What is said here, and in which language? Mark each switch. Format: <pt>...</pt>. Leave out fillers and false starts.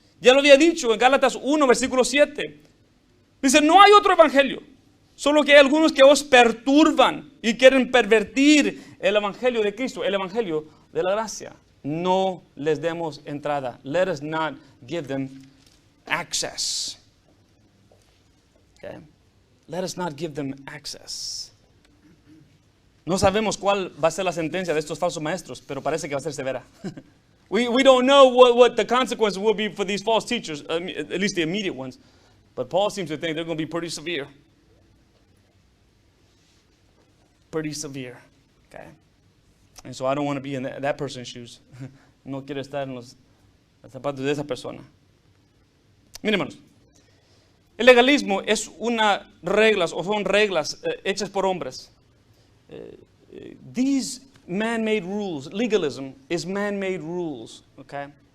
<es>Ya lo había dicho en Gálatas 1, versículo 7. Dice, no hay otro evangelio, solo que hay algunos que os perturban y quieren pervertir el evangelio de Cristo, el evangelio de la gracia. No les demos entrada.</es> <en>Let us not give them access. Okay? Let us not give them access.</en> <es>No sabemos cuál va a ser la sentencia de estos falsos maestros, pero parece que va a ser severa.</es> <en>We don't know what the consequences will be for these false teachers, at least the immediate ones. But Paul seems to think they're going to be pretty severe. Pretty severe. Okay? And so I don't want to be in that person's shoes.</en> <es>No quiero estar en los zapatos de esa persona. Miren, hermanos. El legalismo es una reglas o son reglas hechas por hombres.</es> <en>These man-made rules, legalism is man-made rules, okay?</en>